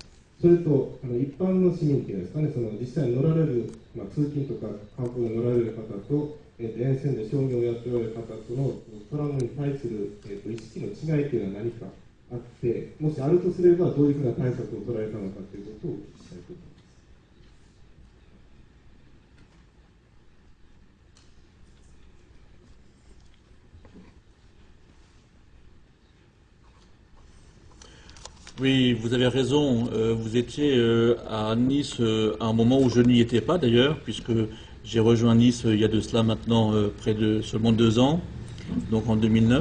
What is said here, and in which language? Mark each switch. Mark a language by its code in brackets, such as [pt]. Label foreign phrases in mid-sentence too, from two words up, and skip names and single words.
[ja] それと一般の市民というんですかね、実際に乗られる、通勤とか観光で乗られる方と、沿線で商業をやっておられる方とのトラムに対する、意識の違いというのは何かあって、もしあるとすればどういうふうな対策を取られたのかということをお聞きしたいと思います。 [fr] Oui, vous avez raison. Vous étiez à Nice à un moment où je n'y étais pas d'ailleurs, puisque j'ai rejoint Nice il y a de cela maintenant près de seulement 2 ans, donc en 2009.